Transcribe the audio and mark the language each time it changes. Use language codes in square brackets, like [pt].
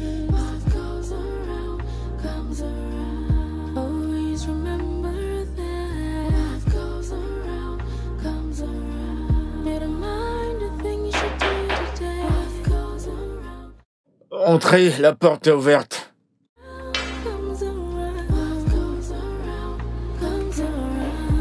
[en] What goes around comes around. Always remember that. What goes around comes around. Better mind the things you do today. What goes around [fr] Entrez, la porte est ouverte. [en] comes around. What goes around comes around.